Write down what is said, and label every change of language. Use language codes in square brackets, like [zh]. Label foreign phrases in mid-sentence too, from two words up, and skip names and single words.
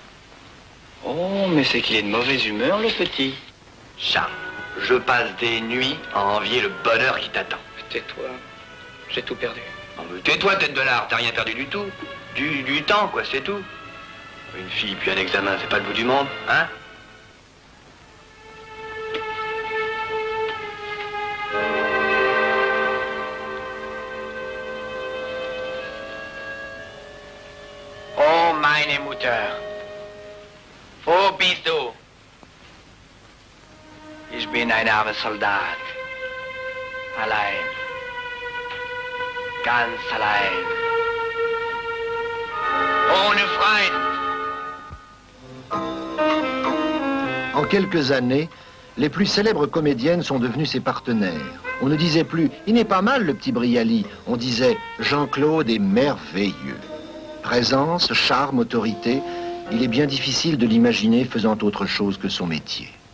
[fr] Oh, mais c'est qu'il est de mauvaise humeur, le petit. Charles, je passe des nuits à envier le bonheur qui t'attend. Tais-toi, j'ai tout perdu. Oh, mais tais-toi, tête de lard, t'as rien perdu du tout. Du temps, quoi, c'est tout. Une fille puis un examen, c'est pas le bout du monde, hein? [de] Oh, meine Mutter. Wo bist du? Ich bin ein armer Soldat. Allein. Ganz allein. Ohne Freund. [fr] En quelques années, les plus célèbres comédiennes sont devenues ses partenaires. On ne disait plus « Il n'est pas mal, le petit Brialy ». On disait « Jean-Claude est merveilleux ». Présence, charme, autorité, il est bien difficile de l'imaginer faisant autre chose que son métier.